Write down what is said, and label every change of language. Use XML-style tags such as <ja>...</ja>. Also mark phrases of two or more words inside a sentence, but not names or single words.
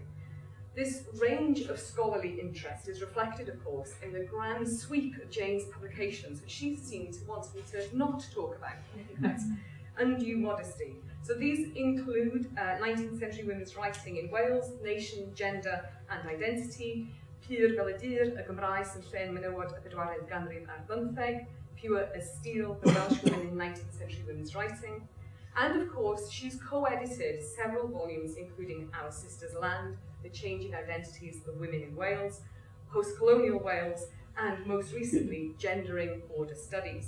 <en>This range of scholarly interest is reflected, of course, in the grand sweep of Jane's publications, which she seemed to want me to not talk about. I think that's undue modesty. So these include 19th century women's writing in Wales, Nation, Gender and Identity,</en> <cy>Pur fel y Dyr, y Gymraes yn llen menywod y bedwaredd ganrif ar 15,</cy> <en>Pure as Steel, the Welsh women in 19th century women's writing. And of course, she's co-edited several volumes, including Our Sister's Land, The Changing Identities of Women in Wales, Post-Colonial Wales, and most recently, Gendering Border Studies.</en>